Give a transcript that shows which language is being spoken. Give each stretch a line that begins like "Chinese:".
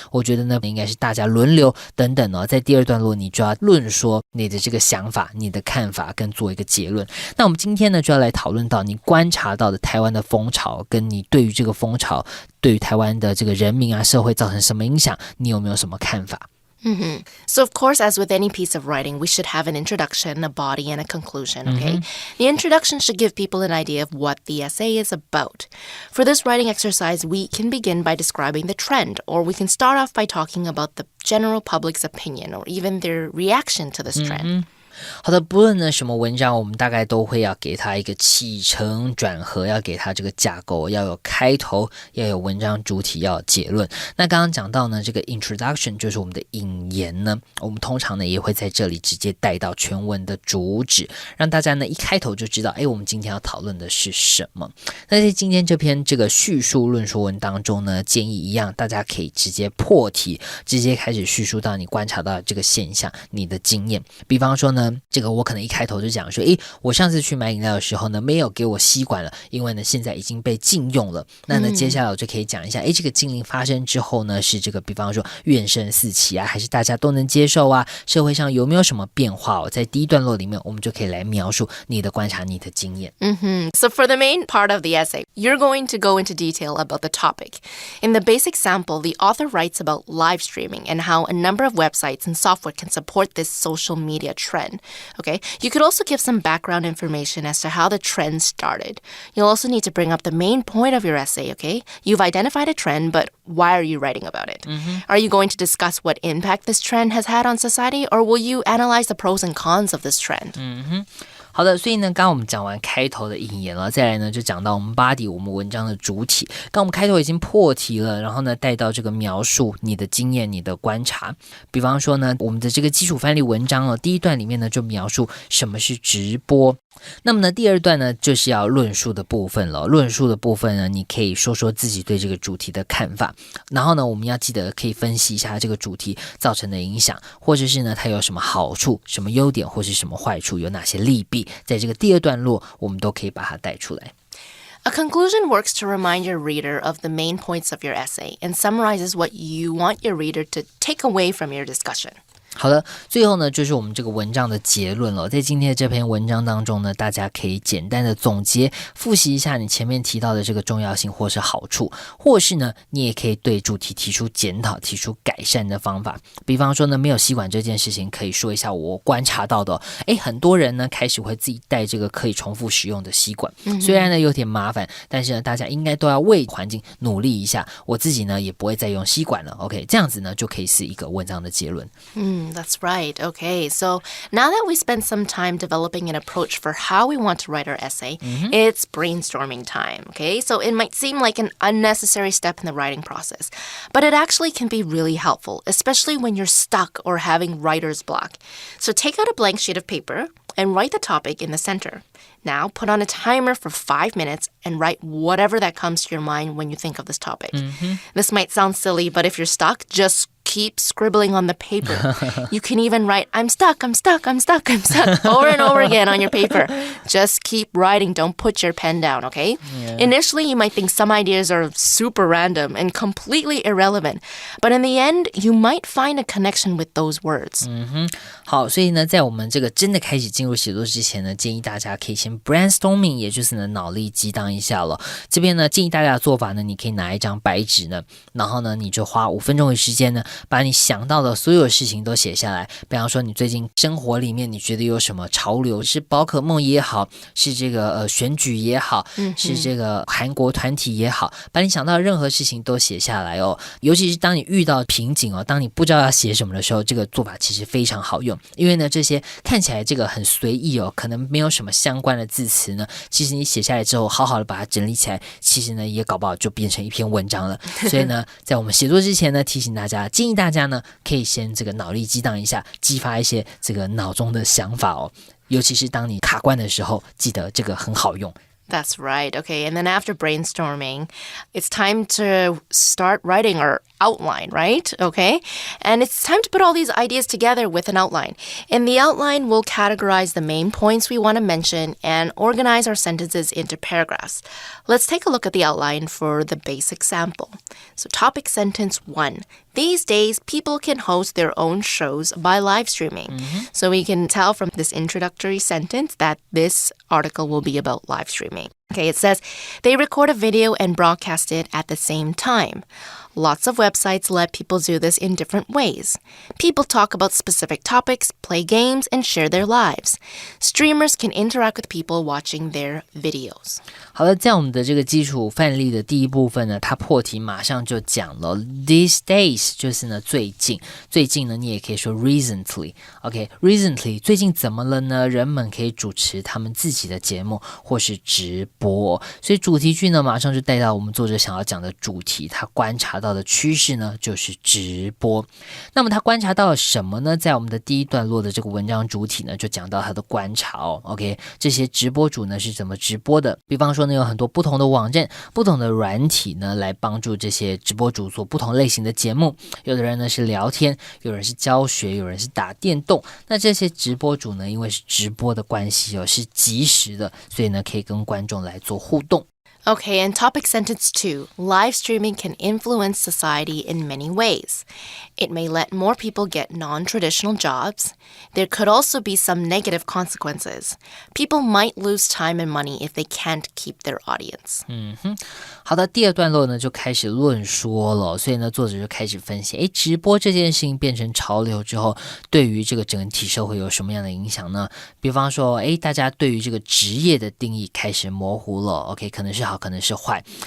Chinese: 我觉得呢，应该是大家轮流等等哦。在第二段落，你就要论说你的这个想法、你的看法，跟做一个结论。那我们今天呢，就要来讨论到你观察到的台湾的风潮，跟你对于这个风潮。对于台湾的这个人民啊、社会造成什么影响？你有没有什么看法
English: ？So, of course, as with any piece of writing, we should have an introduction, a body, and a conclusion, okay? The introduction should give people an idea of what the essay is about. For this writing exercise, we can begin by describing the trend, or we can start off by talking about the general public's opinion, or even their reaction to this trend.
Chinese: 好的，不论呢什么文章，我们大概都会要给它一个起承转合，要给它这个架构，要有开头，要有文章主体，要有结论。那刚刚讲到呢，这个 introduction 就是我们的引言呢，我们通常呢也会在这里直接带到全文的主旨，让大家呢一开头就知道，我们今天要讨论的是什么。那在今天这篇这个叙述论说文当中呢，建议一样，大家可以直接破题，直接开始叙述到你观察到的这个现象，你的经验。比方说呢，这个我可能一开头就讲说，我上次去买饮料的时候呢，没有给我吸管了，因为呢现在已经被禁用了。那呢接下来我就可以讲一下，这个禁令发生之后呢，是这个比方说怨声四起啊，还是大家都能接受啊？社会上有没有什么变化哦？在第一段落里面，我们就可以来描述你的观察、你的经验。
English: So for the main part of the essay, you're going to go into detail about the topic. In the basic sample, the author writes about live streaming and how a number of websites and software can support this social media trend. Okay, you could also give some background information as to how the trend started. You'll also need to bring up the main point of your essay, okay? You've identified a trend, but why are you writing about it? Are you going to discuss what impact this trend has had on society, or will you analyze the pros and cons of this trend?
Chinese: 好的，所以呢，刚刚我们讲完开头的引言了，再来呢就讲到我们 body 我们文章的主体。刚我们开头已经破题了，然后呢带到这个描述你的经验、你的观察。比方说呢，我们的这个基础范例文章第一段里面呢就描述什么是直播。那么呢，第二段呢就是要论述的部分了。论述的部分呢，你可以说说自己对这个主题的看法，然后呢，我们要记得可以分析一下这个主题造成的影响，或者是呢它有什么好处、什么优点，或是什么坏处，有哪些利弊，在这个第二段落我们都可以把它带出来。
English: A conclusion works to remind your reader of the main points of your essay and summarizes what you want your reader to take away from your discussion.
Chinese: 好的，最后呢就是我们这个文章的结论了。在今天的这篇文章当中呢，大家可以简单的总结复习一下你前面提到的这个重要性或是好处，或是呢你也可以对主题提出检讨、提出改善的方法。比方说呢，没有吸管这件事情，可以说一下我观察到的很多人呢开始会自己带这个可以重复使用的吸管，虽然呢有点麻烦，但是呢大家应该都要为环境努力一下。我自己呢也不会再用吸管了。OK， 这样子呢就可以是一个文章的结论。
English: That's right. Okay, so now that we spent some time developing an approach for how we want to write our essay, it's brainstorming time, okay? So it might seem like an unnecessary step in the writing process, but it actually can be really helpful, especially when you're stuck or having writer's block. So take out a blank sheet of paper and write the topic in the center. Now put on a timer for 5 minutes and write whatever that comes to your mind when you think of this topic. This might sound silly, but if you're stuck, just keep scribbling on the paper. You can even write, I'm stuck, I'm stuck, I'm stuck, I'm stuck, over and over again on your paper. Just keep writing. Don't put your pen down, okay? Yeah. Initially, you might think some ideas are super random and completely irrelevant. But in the end, you might find a connection with those words.
Chinese: 好，所以呢，在我们这个真的开始进入写作之前呢，建议大家可以先 brainstorming， 也就是呢脑力激荡一下了。这边呢，建议大家的做法呢，你可以拿一张白纸呢，然后呢，你就花5分钟的时间呢，把你想到的所有事情都写下来。比方说，你最近生活里面你觉得有什么潮流，是宝可梦也好，是这个选举也好，是这个韩国团体也好，把你想到的任何事情都写下来哦。尤其是当你遇到瓶颈哦，当你不知道要写什么的时候，这个做法其实非常好用。因为呢，这些看起来这个很随意哦，可能没有什么相关的字词呢，其实你写下来之后，好好的把它整理起来，其实呢也搞不好就变成一篇文章了。所以呢，在我们写作之前呢，提醒大家，建议大家呢可以先这个脑力激荡一下，激发一些这个脑中的想法哦。尤其是当你卡关的时候，记得这个很好用。
English: That's right. Okay. And then after brainstorming, it's time to start writing our outline, right? Okay. And it's time to put all these ideas together with an outline. In the outline, we'll categorize the main points we want to mention and organize our sentences into paragraphs. Let's take a look at the outline for the basic sample. So topic sentence 1. These days, people can host their own shows by live streaming. So we can tell from this introductory sentence that this article will be about live streaming. Okay, it says, they record a video and broadcast it at the same time. Lots of websites let people do this in different ways. People talk about specific topics, play games, and share their lives. Streamers can interact with people watching their videos.
Chinese: 好了，在我们的这个基础范例的第一部分呢，它破题马上就讲了
English: these days
Chinese: 就是呢最近，最近呢你也可以说 recently。OK，recently 最近怎么了呢？人们可以主持他们自己的节目或是直播，所以主题句呢马上就带到我们作者想要讲的主题，他观察到的趋势呢就是直播。那么他观察到了什么呢？在我们的第一段落的这个文章主体呢，就讲到他的观察哦。 OK， 这些直播主呢是怎么直播的？比方说呢，有很多不同的网站、不同的软体呢，来帮助这些直播主做不同类型的节目。有的人呢是聊天，有人是教学，有人是打电动。那这些直播主呢，因为是直播的关系哦，是即时的，所以呢可以跟观众来做互动。
English: Okay, and topic sentence 2. Live streaming can influence society in many ways. It may let more people get non-traditional jobs. There could also be some negative consequences. People might lose time and money if they can't keep their audience.
Chinese: 好的，第二段落呢就开始论说了，所以呢作者就开始分析，直播这件事情变成潮流之后，对于这个整体社会有什么样的影响呢？比方说，大家对于这个职业的定义开始模糊了 ，OK， 可能是好，可能是坏。